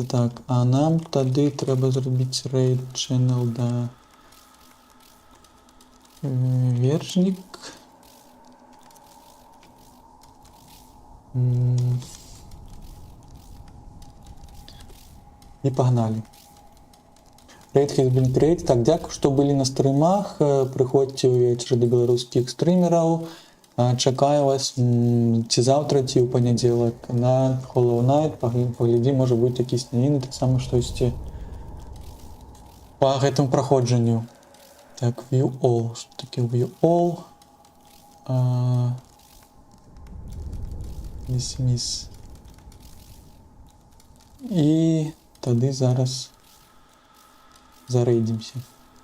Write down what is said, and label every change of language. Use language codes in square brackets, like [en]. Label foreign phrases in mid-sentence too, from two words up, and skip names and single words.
[be] Так, а нам тады трэба зрабіць рейд channel да Вержнік. І пагналі. [en] Create has been created. [be] Так, дякую, што былі на стрымах. Прыходзьце ўвечары да беларускіх стрымераў. Чакаю вас ці заўтра, ці ў панядзелак на Hollow Knight. Паглядзі, можа быць якісь навіны, таксама штосьці па гэтым праходжанню. Так, [en] view all. [be] Што таке [en] view all? Dismiss. [be] І тады зараз зарэйдзімся.